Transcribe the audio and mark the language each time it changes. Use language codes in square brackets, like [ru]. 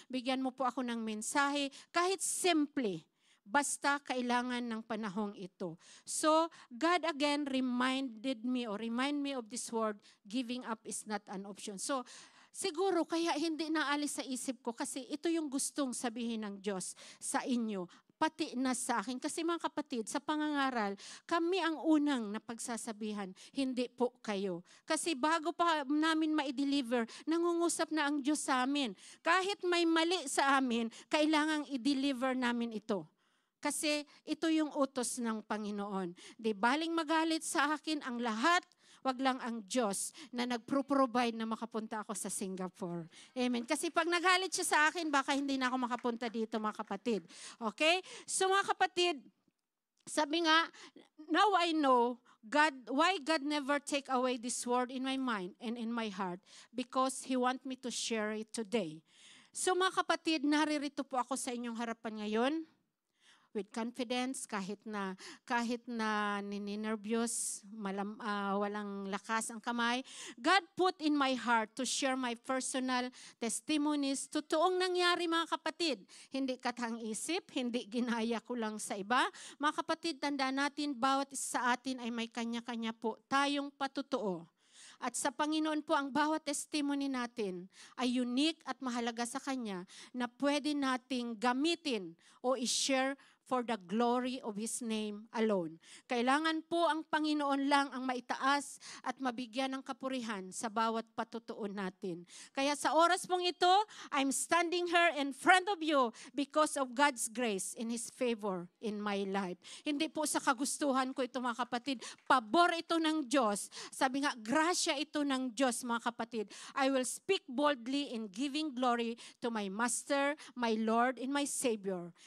[tl] Bigyan mo po ako ng mensahe, kahit simple, basta kailangan ng panahong ito. [en] So, God again remind me of this word, giving up is not an option. [tl] So, siguro kaya hindi naalis sa isip ko kasi ito yung gustong sabihin ng Diyos sa inyo. pati na sa akin. Kasi mga kapatid, sa pangangaral, kami ang unang napagsasabihan, hindi po kayo. Kasi bago pa namin ma-deliver, nangungusap na ang Diyos sa amin. Kahit may mali sa amin, kailangang i-deliver namin ito. Kasi ito yung utos ng Panginoon. Di baling magalit sa akin ang lahat, wag lang ang Diyos na nagpro-provide na makapunta ako sa Singapore. Amen. Kasi pag nagalit siya sa akin, baka hindi na ako makapunta dito, mga kapatid. Okay? So mga kapatid, sabi nga, [en] now I know why God never take away this word in my mind and in my heart, because He want me to share it today. [tl] So mga kapatid, naririto po ako sa inyong harapan ngayon [en] with confidence, [tl] kahit na nininervyos, walang lakas ang kamay. [en] God put in my heart to share my personal testimonies. [tl] Totoong nangyari, mga kapatid. Hindi katang-isip, hindi ginaya ko lang sa iba. Mga kapatid, tandaan natin, bawat isa sa atin ay may kanya-kanya po tayong patotoo. At sa Panginoon po, ang bawat testimony natin ay unique at mahalaga sa Kanya na pwede nating gamitin o i-share [en] for the glory of His name alone. [tl] Kailangan po ang Panginoon lang ang maitaas at mabigyan ng kapurihan sa bawat patutuon natin. Kaya sa oras pong ito, [en] I'm standing here in front of you because of God's grace and His favor in my life. [tl] Hindi po sa kagustuhan ko ito, mga kapatid. Pabor ito ng Diyos. Sabi nga, grasya ito ng Diyos, mga kapatid. [en] I will speak boldly in giving glory to my Master, my Lord, and my Savior.